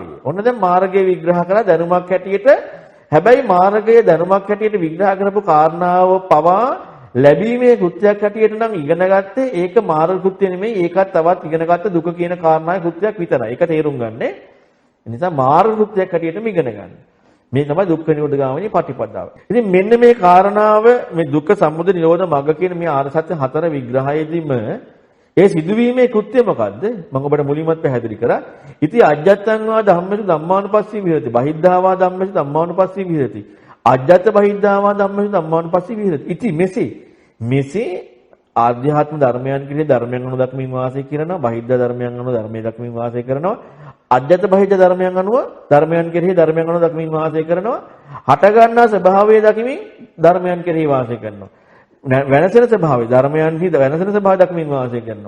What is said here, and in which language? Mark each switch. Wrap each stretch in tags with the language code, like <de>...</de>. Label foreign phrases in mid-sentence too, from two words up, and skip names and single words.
<si>ඔන්න දැන් මාර්ගය විග්‍රහ කරලා දැනුමක් හැටියට හැබැයි මාර්ගයේ දැනුමක් හැටියට විග්‍රහ කරපු කාරණාව පවා ලැබීමේ කෘත්‍යයක් හැටියට නම් ඉගෙන ගත්තේ ඒක මාර්ග කෘත්‍ය නෙමෙයි ඒකත් තවත් ඉගෙනගත්ත දුක කියන කාරණාවේ කෘත්‍යයක් විතරයි. ඒක තේරුම් ගන්න. ඒ නිසා මාර්ග කෘත්‍යයක් හැටියටම ඉගෙන ගන්න. මේ තමයි දුක්ඛ නිරෝධ ගාමිනී පටිපදාව. ඉතින් මෙන්න මේ කාරණාව මේ දුක්ඛ සමුදය නිරෝධ මග්ග කියන මේ ආර්ය සත්‍ය හතර විග්‍රහයේදීම ඒ සිදුවීමේ කෘත්‍ය මොකද්ද? මම ඔබට මුලින්මත් පැහැදිලි කරා.</si> <pi>ඉති අජ්ජත්තං වා ධම්මසු ධම්මානුපස්සී විහෙරති. බහිද්ධා වා ධම්මසු ධම්මානුපස්සී විහෙරති. අජ්ජත් බහිද්ධා වා ධම්මසු ධම්මානුපස්සී විහෙරති.</pi> <si>ඉති මෙසේ ආධ්‍යාත්ම ධර්මයන් කෙරෙහි ධර්මයන් අනුව දක්මින් වාසය කරනවා. බහිද්ධා ධර්මයන් අනුව ධර්මයේ දක්මින් වාසය කරනවා.</si> <pi>අජ්ජත් බහිද්ධා</pi> <si>ධර්මයන් අනුව ධර්මයන් කෙරෙහි ධර්මයන් අනුව දක්මින් වාසය කරනවා. හට ගන්නා ස්වභාවය දකිමින් ධර්මයන් කෙරෙහි වාසය කරනවා. වෙනසෙන ස්වභාවය ධර්මයන්හි වෙනසෙන ස්වභාවය දක්මින් වාසය කරනවා.</si>